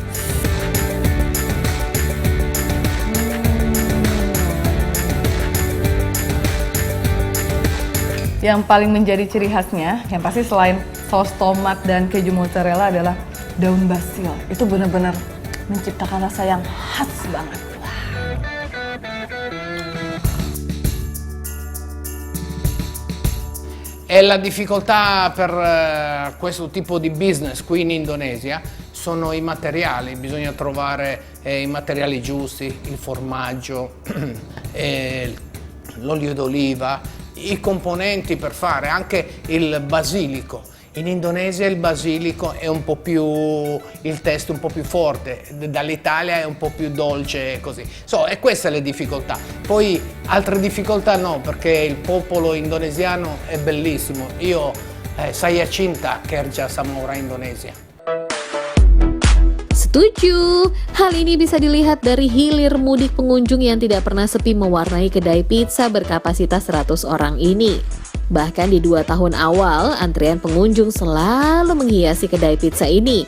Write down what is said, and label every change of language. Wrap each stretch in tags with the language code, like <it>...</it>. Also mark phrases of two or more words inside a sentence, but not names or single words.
<id>Yang paling menjadi ciri khasnya, yang pasti selain saus tomat dan keju mozzarella adalah daun basil. Itu benar-benar menciptakan rasa yang khas banget.</id> <it>E la difficoltà per questo tipo di business qui in Indonesia sono i materiali, bisogna trovare i materiali giusti, il formaggio, l'olio d'oliva, i componenti per fare anche il basilico. In Indonesia il basilico è un po' più, il testo un po' più forte, dall'Italia è un po' più dolce e così. E queste le difficoltà. Poi altre difficoltà no, perché il popolo indonesiano è bellissimo.</it> <id>Io saya cinta kerja sama orang Indonesia. Setuju, hal ini bisa dilihat dari hilir mudik pengunjung yang tidak pernah sepi mewarnai kedai pizza berkapasitas 100 orang ini. Bahkan di 2 tahun awal, antrian pengunjung selalu menghiasi kedai pizza ini.</id>